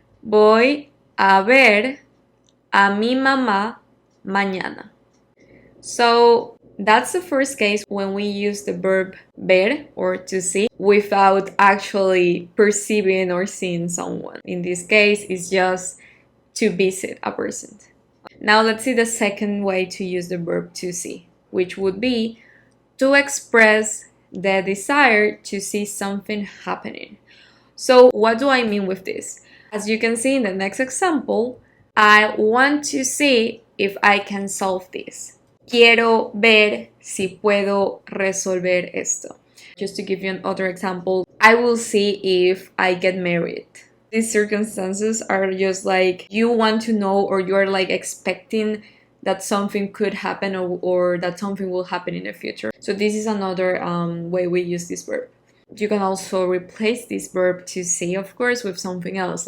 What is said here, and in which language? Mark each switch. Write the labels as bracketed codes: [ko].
[es] Voy a ver a mi mamá mañana. [en] So that's the first case when we use the verb ver or to see without actually perceiving or seeing someone. In this case, it's just to visit a person. Now let's see the second way to use the verb to see, which would be to express the desire to see something happening. So what do I mean with this? As you can see in the next example, I want to see if I can solve this. [es] Quiero ver si puedo resolver esto. [en] Just to give you another example, I will see if I get married. These circumstances are just like you want to know, or you're like expecting that something could happen, or that something will happen in the future. So this is another way we use this verb. You can also replace this verb to see, of course, with something else.